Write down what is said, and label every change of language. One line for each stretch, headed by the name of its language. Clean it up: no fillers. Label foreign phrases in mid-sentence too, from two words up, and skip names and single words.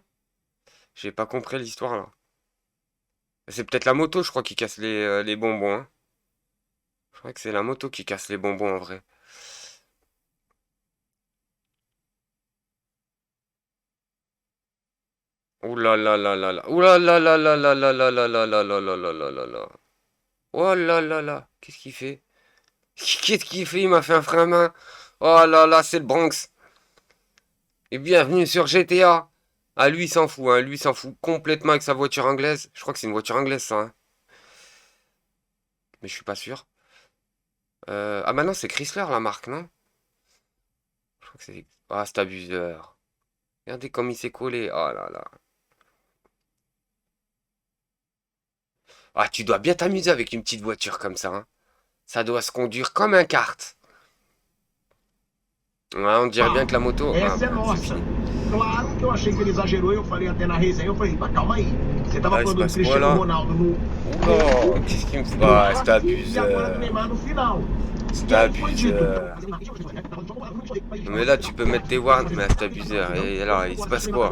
French: J'ai pas compris l'histoire là. C'est peut-être la moto, je crois, qui casse les bonbons. Hein. Je crois que c'est la moto qui casse les bonbons en vrai. Ouh là là là là là. Ouh là là là là là là là là là là là là là là là là. Oh là là là. Qu'est-ce qu'il fait? Qu'est-ce qu'il fait? Il m'a fait un frein à main. Oh là là, c'est le Bronx. Et bienvenue sur GTA. Ah, lui, il s'en fout, hein. Lui, il s'en fout complètement avec sa voiture anglaise. Je crois que c'est une voiture anglaise, ça. Hein. Mais je suis pas sûr. Ah, bah non, c'est Chrysler, la marque, non? Je crois que c'est... Ah, c'est abuseur. Regardez comme il s'est collé. Oh là là. Ah, tu dois bien t'amuser avec une petite voiture comme ça. Hein. Ça doit se conduire comme un kart. Ouais, on dirait bien que la moto...
Portuguese: Essa é nossa. Claro que eu achei que ele exagerou e eu falei até na resenha, eu falei, calma aí. Você tava falando do Cristiano Ronaldo no...
French: Oh, qu'est-ce qu'il me fait? Ah, c'est abuseur. C'est abuseur. Mais là, tu peux mettre tes warns, mais c'est abuseur. Et alors, il se passe quoi?